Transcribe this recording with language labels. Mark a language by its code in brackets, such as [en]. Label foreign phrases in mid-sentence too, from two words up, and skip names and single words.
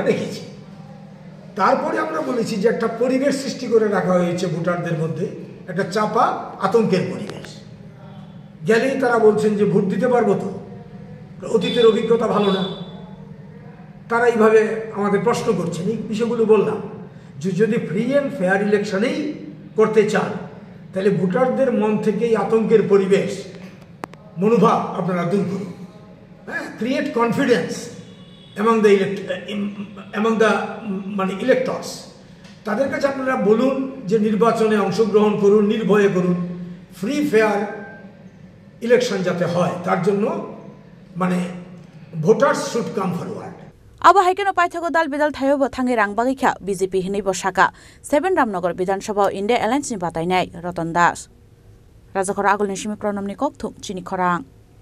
[bn] রেখেছি তারপরে আমরা বলেছি যে একটা পরিবেশ সৃষ্টি করে রাখা হয়েছে ভোটারদের মধ্যে একটা চাপা আতঙ্কের পরিবেশ গেলেই তারা বলছেন যে ভোট দিতে পারবো তো অতীতের অভিজ্ঞতা ভালো না তারা এইভাবে আমাদের প্রশ্ন করছেন এই বিষয়গুলো বললাম যে যদি [en] free and fair election [bn] করতে চান তাহলে ভোটারদের মন থেকেই আতঙ্কের পরিবেশ মনোভাব আপনারা দূর করুন হ্যাঁ [en] create confidence among the [bn] মানে ইলেক্টর্স তাদের কাছে আপনারা বলুন যে নির্বাচনে অংশগ্রহণ করুন নির্ভয়ে করুন [en] free fair election [bn] যাতে হয় তার জন্য মানে [en] voters should come forward [trp] আবো হাইকেনো পাইথাগো দাল বিদাল থায়োবো থাঙ্গে রাংবাগিখা বিজেপি হিনैबो साका 7 रामनगर विधानसभा इंडिया एलायन्सनि बातायनाय रतन दास राजाखर आगोलनि सिमी प्रनमनि ककथुम चिनि खरां।